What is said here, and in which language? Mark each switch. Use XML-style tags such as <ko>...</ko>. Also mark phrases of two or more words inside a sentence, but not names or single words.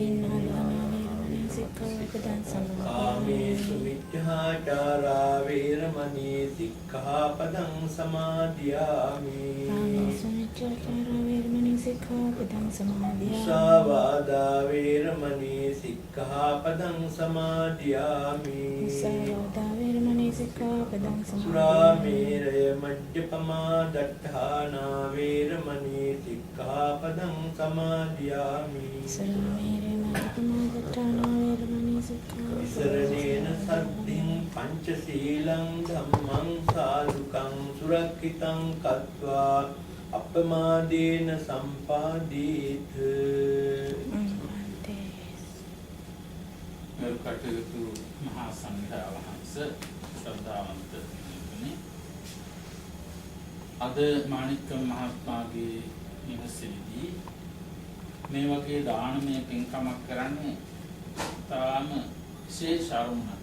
<pi>कामेषु मिथ्याचारा वैरमणि सिक्खापदं समादयामि मुसावादा वैरमणि सिक्खापदं समादयामि सुरामेरय मद्यपमा दट्ठाना वैरमणि सिक्खापदं समादयामि विसरणेन सद्धिं पंचशीलं धम्मं साधुकं सुरक्षितं कृत्वा अपमादेन संपादित</pi> <si>කටයුතු මහා සංඝයා වහන්සේ ශ්‍රද්ධාවන්ත හිමිතුනි අද මාණික්කම් මහත්මයාගේ නිවසේදී මේ වගේ දානමය පින්කමක් කරන්නේ තාම විශේෂ අරමුණක්.</si>